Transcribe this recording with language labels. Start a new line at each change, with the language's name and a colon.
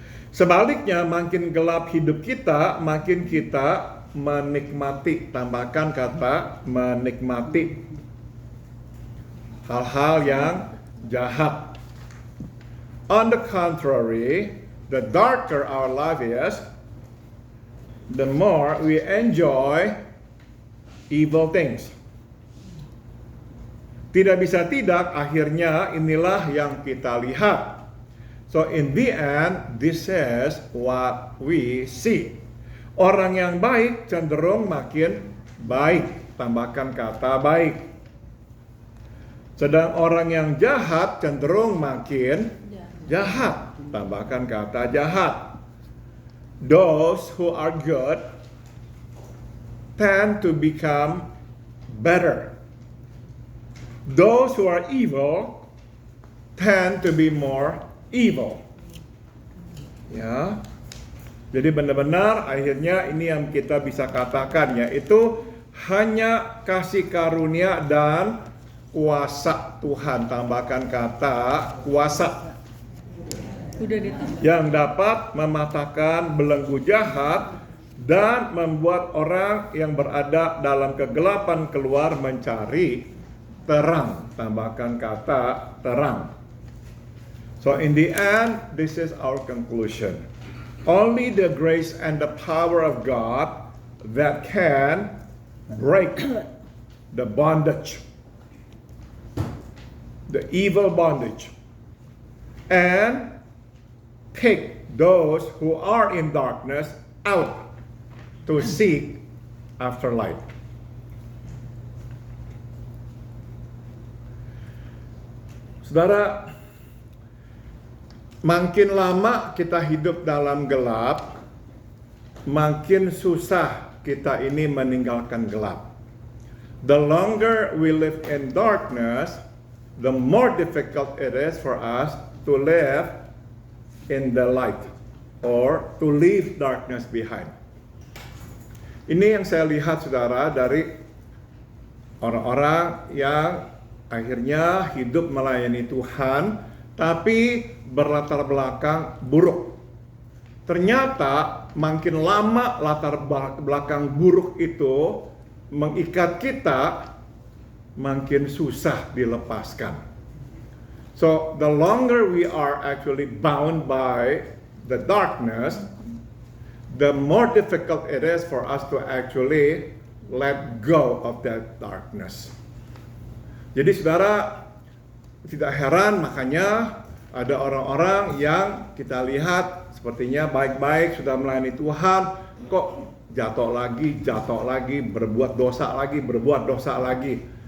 Indonesian: Sebaliknya, makin gelap hidup kita, makin kita menikmati, tambahkan kata menikmati hal-hal yang jahat.
English: On the contrary, the darker our life is, the more we enjoy evil things.
Indonesian: Tidak bisa tidak, akhirnya inilah yang kita lihat.
English: So in the end, this is what we see.
Indonesian: Orang yang baik cenderung makin baik. Tambahkan kata baik. Sedang orang yang jahat cenderung makin jahat. Tambahkan kata jahat.
English: Those who are good tend to become better. Those who are evil tend to be more evil.
Indonesian: Ya. Jadi benar-benar akhirnya ini yang kita bisa katakan, yaitu hanya kasih karunia dan kuasa Tuhan. Tambahkan kata kuasa. Udah ditambah. Yang dapat mematahkan belenggu jahat dan membuat orang yang berada dalam kegelapan keluar mencari terang. Tambahkan kata terang.
English: So in the end, this is our conclusion. Only the grace and the power of God that can break the bondage, the evil bondage, and pick those who are in darkness out to seek after light.
Indonesian: Saudara, makin lama kita hidup dalam gelap, makin susah kita ini meninggalkan gelap.
English: The longer we live in darkness, the more difficult it is for us to live in the light or to leave darkness behind.
Indonesian: Ini yang saya lihat saudara dari orang-orang yang akhirnya hidup melayani Tuhan, tapi berlatar belakang buruk. Ternyata makin lama latar belakang buruk itu mengikat kita, makin susah dilepaskan.
English: So the longer we are actually bound by the darkness, the more difficult it is for us to actually let go of that darkness.
Indonesian: Jadi saudara, tidak heran makanya ada orang-orang yang kita lihat sepertinya baik-baik sudah melayani Tuhan, kok jatuh lagi, berbuat dosa lagi.